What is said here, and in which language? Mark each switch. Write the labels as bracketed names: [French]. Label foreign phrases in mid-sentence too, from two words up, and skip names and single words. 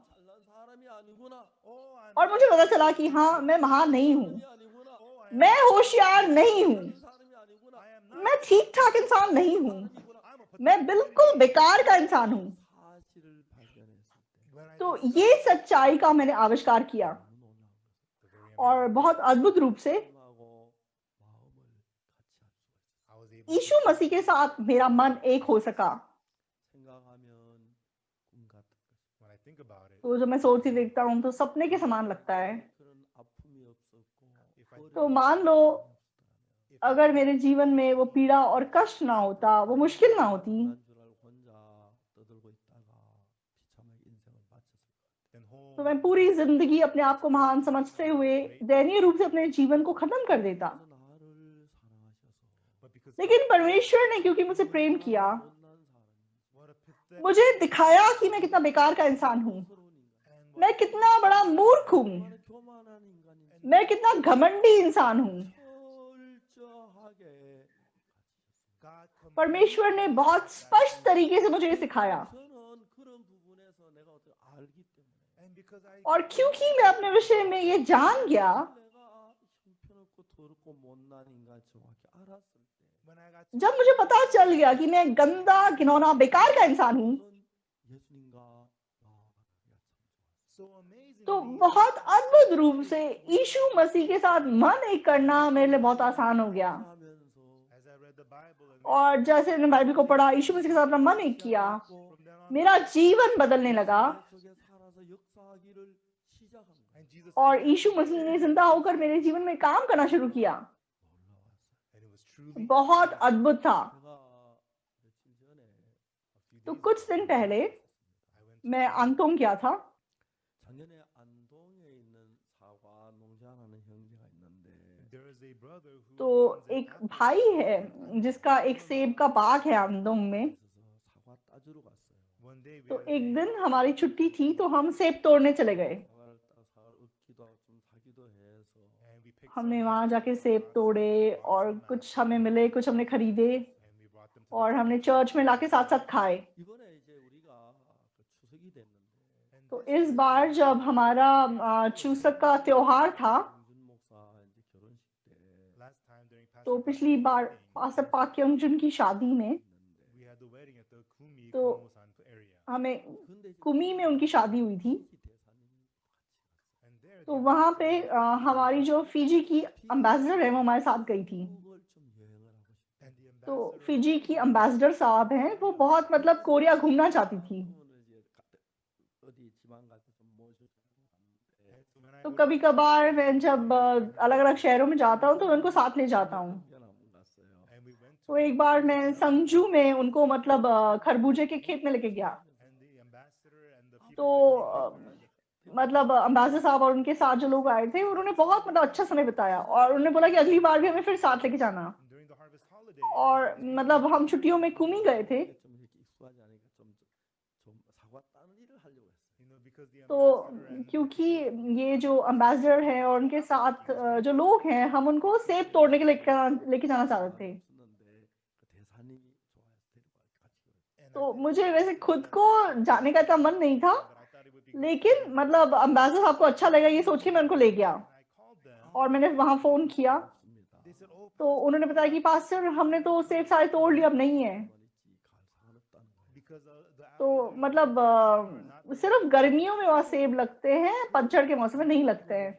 [Hindi] और मुझे पता चला कि हाँ, मैं महान नहीं हूँ, मैं होशियार नहीं हूँ, मैं ठीक ठाक इंसान नहीं हूँ, मैं बिल्कुल बेकार का इंसान हूँ। तो ये सच्चाई का मैंने आविष्कार किया। और बहुत अद्भुत रूप से [Korean] 하나님하고 마음을 같이 할 수가 있어요. [English] I was able [Hindi] यीशु मसीह के साथ मेरा मन एक हो सका। [Korean] 생각하면 꿈 같은 것이. [English] when I think about it. [Hindi] तो जब मैं सोचती देखता हूँ तो सपने के समान लगता है। [Korean] 그런 아픔이 없었고 [English] If I [Korean] 어려움이 [Hindi] तो मान लो [English] if I [Hindi] अगर मेरे जीवन में वो पीड़ा और कष्ट ना होता, वो मुश्किल ना होती, [Korean] 난 줄 알고 혼자 떠들고 있다가 비참하게 인생을 마쳤을 거예요. [English] then whole [Hindi] तो मैं पूरी जिंदगी अपने आप को महान समझते हुए दयनीय रूप से अपने जीवन को खत्म कर देता। [Korean] 그래서 나를 사랑하셔서 [English] but because [Hindi] लेकिन परमेश्वर ने क्योंकि मुझे प्रेम किया, [Korean] 못난 사람이 [English] what a pathetic [Hindi] मुझे दिखाया कि मैं कितना बेकार का इंसान हूँ, [Korean] 서러운 인간, [English] and [Hindi] मैं कितना बड़ा मूर्ख हूँ, [Korean] 얼마나 교만한 인간인지 [Hindi] मैं कितना घमंडी इंसान हूँ। [Korean] 철저하게 [English] God completely [Hindi] परमेश्वर ने बहुत स्पष्ट तरीके से मुझे ये सिखाया। [Korean] 저는 그런 부분에서 내가 어떻게 알기 때문에 [English] and because I [Hindi] और क्योंकि मैं अपने विषय में ये जान गया, [Korean] 내가 형편없고 더럽고 못난 인간 정확히 알았을 때 [English] when I got [Hindi] जब मुझे पता चल गया कि मैं गंदा घिनौना बेकार का इंसान हूँ, [Korean] 그런 예수님과 나아가기가 참 좋았어요. [English] so amazing [Hindi] तो बहुत अद्भुत रूप से यीशु मसीह के साथ मन एक करना मेरे लिए बहुत आसान हो गया। [Korean] 하면서 [English] as I read the Bible and [Hindi] और जैसे मैंने बाइबल को पढ़ा, यीशु मसीह के साथ अपना मन एक किया, [English] from then on [Hindi] मेरा जीवन बदलने लगा [Korean] 내 속에 살아서 역사하기를 시작한 거예요. [English] and Jesus [Hindi] और यीशु मसीह ने जिंदा होकर मेरे जीवन में काम करना शुरू किया। [Korean] 놀라웠어요. [English] and it was truly [Hindi] बहुत अद्भुत था। [Korean] 제가 며칠 전에 [English] a few [Hindi] तो [English] days [Hindi] कुछ दिन पहले [English] I went to [Hindi] मैं अंतों गया था। [Korean] 작년에 안동에 있는 사과 농장하는 형제가 있는데 [English] there is a brother who [Hindi] तो [English] runs an [Hindi] एक [English] apple [Hindi] भाई है जिसका एक सेब का बाग है अंदोंग में। [Korean] 있어서 사과 따주러 갔어요. [English] one day we [Hindi] तो [English] had [Hindi] एक [English] a [Hindi] दिन हमारी छुट्टी थी तो हम सेब तोड़ने चले गए। [Korean] 사과를 따 사과를 얻기도 하고 좀 사기도 해서 [English] and we picked [Hindi] हमने [English] some [Hindi] वहां जाके [English] apples, [Hindi] सेब [English] bought [Hindi] तोड़े [English] some [Hindi] और [English] apples, [Hindi] कुछ हमें मिले, कुछ हमने खरीदे [English] and we brought them to [Hindi] और [English] the [Hindi] हमने [English] church. [Hindi] चर्च में लाके साथ साथ खाए। [Korean] 이번에 이제 우리가 그 추석이 됐는데 [English] And [Hindi] तो [English] this [Hindi] इस [English] year, [Hindi] बार जब हमारा चूसक का त्योहार था, [Korean] 정준 목사 이제 결혼식 때 [English] last time during [Hindi] तो [English] Pastor [Hindi] पिछली [English] Park's [Hindi] बार [English] wedding, [Hindi] पास्टर पाक क्योंगजन की शादी में [Korean] 했는데 [English] we had the wedding at the Kumi [Hindi] तो [English] Kumosan area. [Hindi] हमें [Korean] 근데 이제 [Hindi] कुमी में उनकी शादी हुई थी। [Korean] 피지 대사님이 같이 [English] And there [Hindi] तो [English] the [Hindi] वहां पे [English] ambassador [Hindi] हमारी जो फिजी की अम्बेसडर है वो हमारे साथ गई थी। [Korean] 한국을 좀 여행을 하고 싶다. [English] and the [Hindi] तो [English] ambassador [Hindi] फिजी की अम्बेसडर साहब हैं, वो बहुत मतलब कोरिया घूमना चाहती थी। [Korean] 그러면 이제 어디 지방 가서 좀 모시고 갔는데 [English] and so when I [Hindi] तो [English] go to [Hindi] कभी कभार मैं जब अलग अलग शहरों में जाता हूँ तो उनको साथ ले जाता हूँ। [Korean] 한번 갔어요. [English] and we went [Hindi] तो [English] to [Hindi] एक बार मैं संजू में उनको मतलब खरबूजे के खेत में लेके गया। [English] and the ambassador and the [Hindi] तो [English] people [Hindi] मतलब अम्बेसडर साहब और उनके साथ जो लोग आए थे उन्होंने बहुत मतलब अच्छा समय बिताया और उन्होंने बोला कि अगली बार भी हमें फिर साथ लेके जाना। [English] and during the harvest holiday [Hindi] और मतलब हम छुट्टियों में कुमी गए थे, [Korean] 좀 이렇게 익숙하지 않으니까 좀 사과 따는 일을 하려고 했어요. [English] because the [Hindi] तो [English] ambassador and [Hindi] क्योंकि ये जो अम्बेसडर है और उनके साथ जो लोग हैं, हम उनको सेब तोड़ने के लेके जाना चाहते थे। [Korean] 없었는데 그 대사님이 좋아해서 데리고 같이 그랬어요. [English] and [Hindi] तो मुझे वैसे खुद को जाने का इतना मन नहीं था, [English] but I thought it would be good [Hindi] लेकिन मतलब अम्बेसडर साहब को अच्छा लगा ये सोच के मैं उनको ले गया [English] and I called them [Hindi] और मैंने वहां फोन किया। [Korean] 없습니다. [English] they said oh [Hindi] तो उन्होंने बताया कि पास्टर हमने तो सेब सारे तोड़ लिए, अब नहीं है। [Korean] 갈 사람 없다는 거예요. [English] because the [Hindi] तो [English] apples are [Hindi] मतलब सिर्फ गर्मियों में वहाँ सेब लगते हैं, पतझड़ के मौसम में नहीं लगते हैं।